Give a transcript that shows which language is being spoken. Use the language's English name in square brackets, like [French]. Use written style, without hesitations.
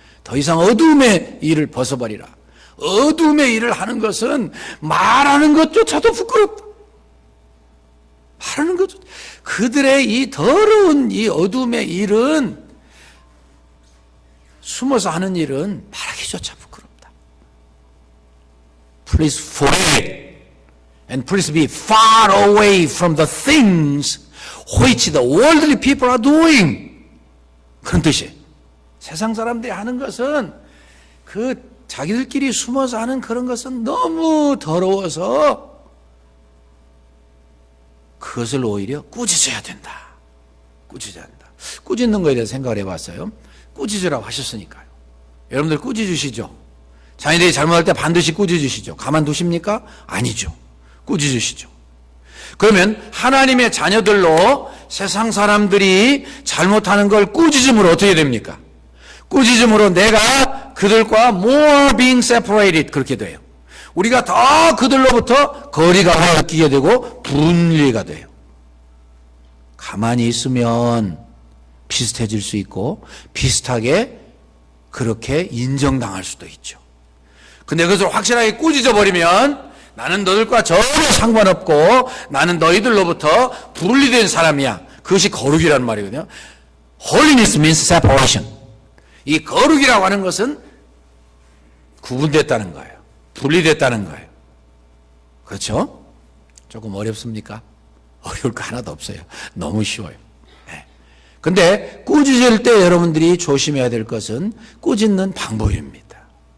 [Korean] 더 이상 어두움의 일을 벗어버리라. 어두움의 일을 하는 것은 말하는 것조차도 부끄럽다. 말하는 것조차. 그들의 이 더러운 이 어두움의 일은 숨어서 하는 일은 말하기조차 부끄럽다. [English] Please forget and please be far away from the things which the worldly people are doing. [Korean] 그런 뜻이에요. 세상 사람들이 하는 것은 자기들끼리 숨어서 하는 그런 것은 너무 더러워서 그것을 오히려 꾸짖어야 된다. 꾸짖어야 된다. 꾸짖는 거에 대해서 생각을 해봤어요. 꾸짖으라고 하셨으니까요. 여러분들 꾸짖으시죠? 자녀들이 잘못할 때 반드시 꾸짖으시죠? 가만두십니까? 아니죠. 꾸짖으시죠. 그러면 하나님의 자녀들로 세상 사람들이 잘못하는 걸 꾸짖음으로 어떻게 됩니까? 꾸짖음으로 내가 그들과 [English] more being separated [Korean] 그렇게 돼요. 우리가 더 그들로부터 거리감을 느끼게 되고 분리가 돼요. 가만히 있으면 비슷해질 수 있고 비슷하게 그렇게 인정당할 수도 있죠. 근데 그것을 확실하게 꾸짖어 버리면 나는 너들과 전혀 상관없고 나는 너희들로부터 분리된 사람이야. 그것이 거룩이라는 말이거든요. [English] Holiness means separation. [Korean] 이 거룩이라고 하는 것은 구분됐다는 거예요. 분리됐다는 거예요. 그렇죠? 조금 어렵습니까? 어려울 거 하나도 없어요. 너무 쉬워요. 근데 꾸짖을 때 여러분들이 조심해야 될 것은 꾸짖는 방법입니다.